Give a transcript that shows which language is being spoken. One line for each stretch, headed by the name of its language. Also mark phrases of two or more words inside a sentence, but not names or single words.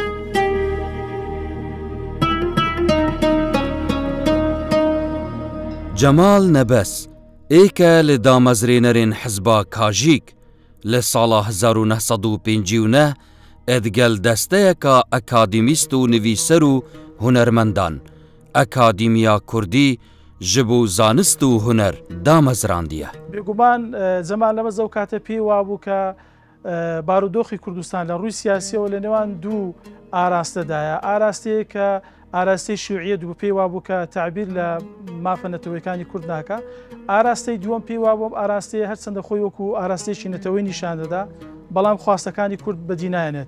Kurdish: جەمال نەبەس ئێکە لە دامەزرێنەرێن حزبا کاژیک لە ساڵا 1950 ئەدگەل دەستەیەکە ئەکادیمیست و نویسەر و هونەرمەندان ئەکادیمیا کوردی ji bo zanist û huner damezrandiye.
Central Kurdish: بێگومان زەمان لەمە زەو کاتە پێی وابوو کە بارودۆخی کوردستان لە ڕووی سیاسیەوە لە نێوان دوو ئاراستەدایە، ئاراستەیە کە ئاراستەی شیوعیەت بوو پێی وابوو کە تعبیر لە مافە نەتەوەیەکانی کورد ناکە، ئاراستەی دووەم پێی وابوو ئاراستەیە هەرچەندە خۆی وەکو ئاراستەیەکی نەتەوەی نیشان دەدا، بەڵام خواستەکانی کورد بەدی نایەنێت.